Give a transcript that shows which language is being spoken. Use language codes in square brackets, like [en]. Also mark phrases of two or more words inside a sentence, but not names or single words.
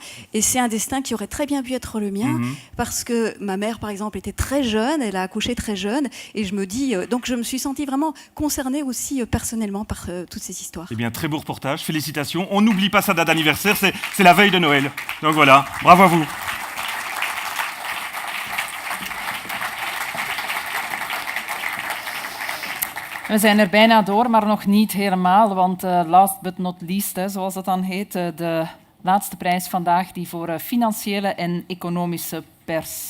[fr] Et c'est un destin qui aurait très bien pu être le mien, parce que ma mère, par exemple, était très jeune, elle a accouché très jeune. Et je me dis... donc je me suis sentie vraiment concernée aussi personnellement par toutes ces histoires. Eh bien, très beau reportage, félicitations. On n'oublie pas sa date d'anniversaire, c'est la veille de Noël. Donc voilà, bravo à vous. [nl] We zijn er bijna door, maar nog niet helemaal, want [en] last but not least, [nl] zoals dat dan heet, de laatste prijs vandaag die voor financiële en economische pers.